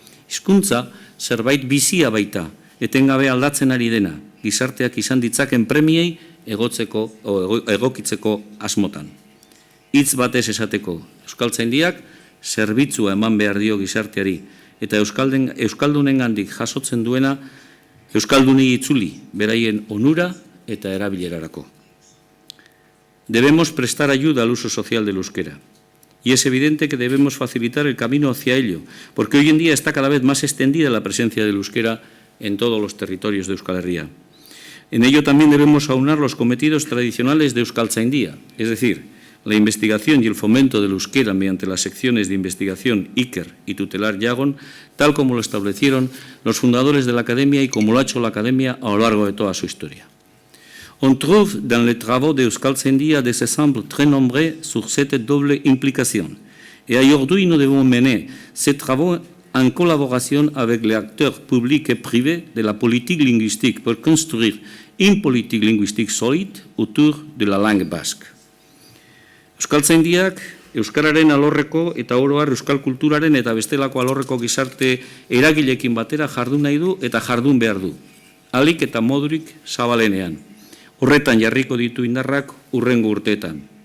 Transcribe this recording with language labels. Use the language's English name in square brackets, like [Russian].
[Basque] Hizkuntza zerbait bizia baita, etengabe aldatzen ari dena, gizarteak izan ditzaken premiei egokitzeko asmotan. Hitz batez esateko, Euskaltzaindiak zerbitzua eman behar dio gizarteari, eta euskaldunengandik jasotzen duena euskaldunei itzuli, beraien onura eta erabilerarako. [Spanish] Debemos prestar ayuda al uso social del euskera. Y es evidente que debemos facilitar el camino hacia ello, porque hoy en día está cada vez más extendida la presencia del euskera en todos los territorios de Euskal Herria. En ello también debemos aunar los cometidos tradicionales de Euskaltzaindia, es decir, la investigación y el fomento del euskera mediante las secciones de investigación Iker y tutelar Yagon, tal como lo establecieron los fundadores de la Academia y como lo ha hecho la Academia a lo largo de toda su historia. [French] On trouve dans les travaux de Euskaltzaindia des exemples très nombreux sur cette double implication. Et aujourd'hui, nous devons mener ces travaux en collaboration avec les acteurs publics et privés de la politique linguistique pour construire une politique linguistique solide autour de la langue basque. [Basque] Euskaltzaindiak euskararen alorreko eta oro har euskal kulturaren eta bestelako alorreko gizarte eragileekin batera jardun nahi du eta jardun behar du. Ahalik eta modurik zabalenean. Horretan jarriko ditu indarrak hurrengo urteetan.